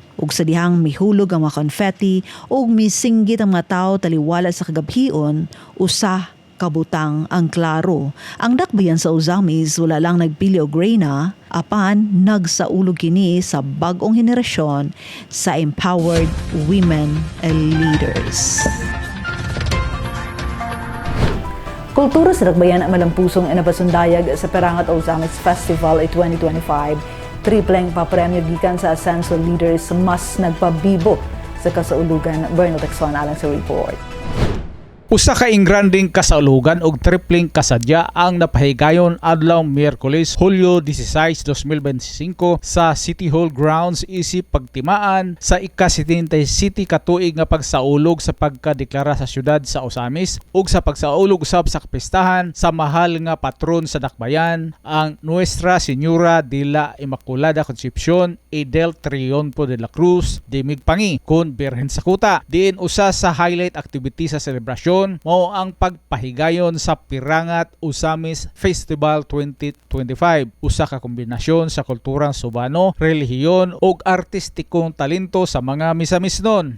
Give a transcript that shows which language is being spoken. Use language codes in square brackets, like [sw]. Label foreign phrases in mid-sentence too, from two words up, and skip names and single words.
[ceb] Ug sa dihang mihulog ang mga konfetti ug misinggit ang mga tawo taliwala sa kagabhion, usa kabutang ang klaro. Ang dakbayan sa Ozamis wala lang nagpili og reyna, apan nagsaulog kini sa bag-ong henerasyon sa [en] empowered women leaders. [ceb] Kultura sa dakbayan ang malampusong napasundayag sa Perangat Ozamis Festival 2025. Tripleng papremyo gikan sa Asenso leaders mas nagpabibo sa kasaulugan. Bernal Texon alang sa report. Usa ka ingranding kasaulugan og tripling kasadya ang napahigayon adlaw Miyerkules, Hulyo 16, 2025 sa City Hall grounds isip pagtimaan sa ika-77 katuig nga pagsaulog sa pagkadeklara sa syudad sa Osamis ug sa pagsaulog usab sa kapistahan sa mahal nga patron sa dakbayan, ang Nuestra Señora de la Immaculada Concepcion y del Triunfo de la Cruz de Migpangi kun Birhen sa Kuta. Diin usa sa [en] highlight activity [ceb] sa selebrasyon mao ang pagpahigayon sa Pirangat Usamis Festival 2025. Usa ka kombinasyon sa kulturang Subano, relihiyon ug artistikong talento sa mga misamisnon.